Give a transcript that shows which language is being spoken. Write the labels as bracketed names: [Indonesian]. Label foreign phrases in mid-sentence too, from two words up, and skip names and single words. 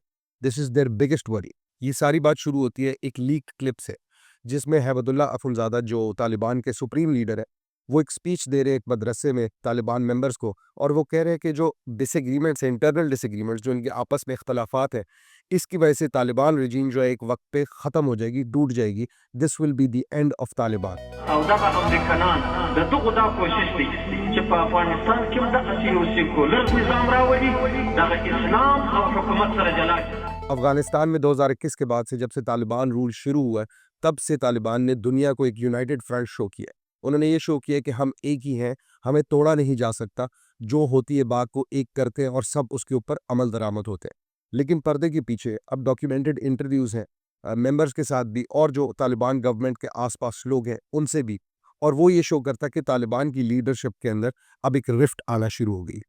[English] This is their biggest worry. [Hindi] ये सारी बात शुरू होती है एक लीक्ड क्लिप से, जिसमें हैबतुल्ला अखुंज़ादा, जो तालिबान के [English] supreme leader [Hindi] है, वो एक स्पीच दे रहे हैं एक मदरसे में तालिबान मेंबर्स को, और वो कह रहे हैं कि जो डिसएग्रीमेंट्स हैं, [English] internal disagreements, [Hindi] जो इनके आपस में इख्तलाफात हैं, इसकी वजह से तालिबान रजीम जो है एक वक्त पे ख़त्म हो जाएगी, टूट जाएगी। [English] This will be the end of Taliban. [Pashto] او دغه امریکایان د دغه دا کوشش دی چې په افغانستان کې هم د یو سیکولر نظام راولي دغه اسلام او حکومت سره جلا کړي। [Hindi] अफगानिस्तान में 2021 के बाद से, जब से तालिबान रूल शुरू हुआ है, तब से तालिबान ने दुनिया को एक [English] united front [Hindi] शो किया है। उन्होंने ये शो किया कि हम एक ही हैं, हमें तोड़ा नहीं जा सकता, जो होती है बात को एक करते हैं और सब उसके ऊपर अमल दरामद होते हैं। लेकिन पर्दे के पीछे अब [English] documented interviews [Hindi] हैं मेंबर्स के साथ भी, और जो तालिबान गवर्नमेंट के आसपास लोग हैं उनसे भी, और वो ये शो करता है कि तालिबान की लीडरशिप के अंदर अब एक रिफ्ट आना शुरू हो गई।